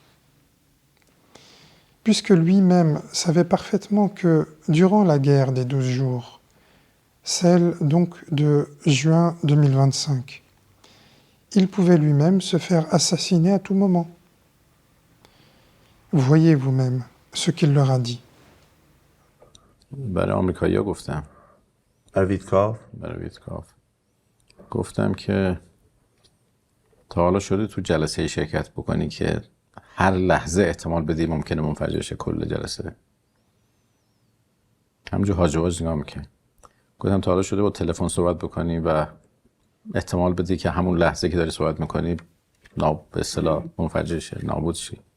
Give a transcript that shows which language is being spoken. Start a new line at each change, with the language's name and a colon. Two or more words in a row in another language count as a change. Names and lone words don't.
French: Puisque lui-même savait parfaitement que durant la guerre des 12 jours, celle donc de juin 2025, il pouvait lui-même se faire assassiner à tout moment. Vous voyez vous-même ce qu'il leur a dit.
Persian: برای آمریکایی‌ها گفتم. برای ویتکاف گفتم که تا حالا شده تو جلسه شرکت بکنی که هر لحظه احتمال بدی ممکنه منفجر شه کل جلسه. همونجور هاج و واج نگاه میکنی. گفتم تا حالا شده با تلفن صحبت بکنی و احتمال بدی که همون لحظه که داری صحبت میکنی به اصطلاح منفجر شه، نابود شی.